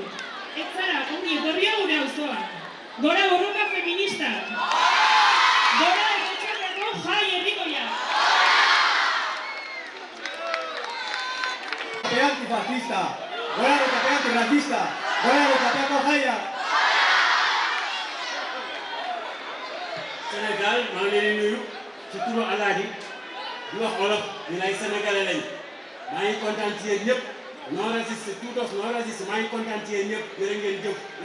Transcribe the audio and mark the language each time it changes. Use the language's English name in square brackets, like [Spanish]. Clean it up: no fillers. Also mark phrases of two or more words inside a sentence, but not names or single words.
[Basque] Ez zara, ongi etorria gure auzoan. Gora borroka feminista! Gora Errotxapeko jai herrikoia! Antifascista! Gora Errotxapea antirracista! Gora Errotxapeako jaia! [Wolof] Sénégal maa ngi leen di nuyu ci turu Alaaji di wax olof ni lay sénégalais lañ maa ngi kontaan ci yéen ñëpp [French] non raciste tout os non raciste [Wolof] maa ngi kontaan ci yéen ñëpp jërë ngeen jëf.